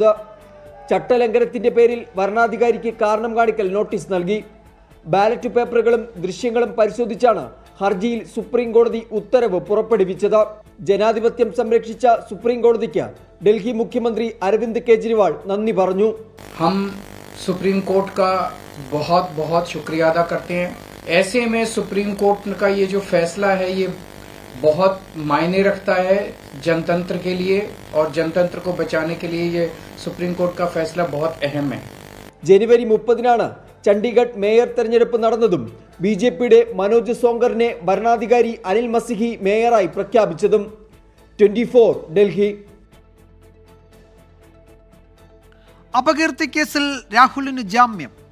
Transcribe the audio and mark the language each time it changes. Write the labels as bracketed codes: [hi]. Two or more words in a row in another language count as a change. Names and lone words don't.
[ml] ചട്ടലംഘനത്തിന്റെ പേരിൽ വരണാധികാരിക്ക് കാരണം കാണിക്കൽ നോട്ടീസ് നൽകി. ബാലറ്റ് പേപ്പറുകളും ദൃശ്യങ്ങളും പരിശോധിച്ചാണ് ഹർജിയിൽ സുപ്രീം കോടതി ഉത്തരവ് പുറപ്പെടുവിച്ചത്. ജനാധിപത്യം സംരക്ഷിച്ച സുപ്രീം കോടതിക്ക് ഡൽഹി മുഖ്യമന്ത്രി അരവിന്ദ് കെജ്രിവാൾ നന്ദി പറഞ്ഞു. [hi] हम सुप्रीम कोर्ट का बहुत बहुत शुक्रिया अदा करते हैं. ऐसे में सुप्रीम कोर्ट का ये जो फैसला है ये बहुत मायने रखता है जनतंत्र के लिए, और जनतंत्र को बचाने के लिए ये सुप्रीम कोर्ट का फैसला बहुत अहम है. [ml] ജനുവരി 30-നാണ് ചണ്ഡീഗഡ് മേയർ തെരഞ്ഞെടുപ്പ് നടന്നതും BJPയുടെ മനോജ് സോങ്കറിനെ ഭരണാധികാരി അനിൽ മസിഹി മേയറായി പ്രഖ്യാപിച്ചതും. 24 ഡൽഹി. അപകീർത്തി കേസിൽ രാഹുലിന് ജാമ്യം.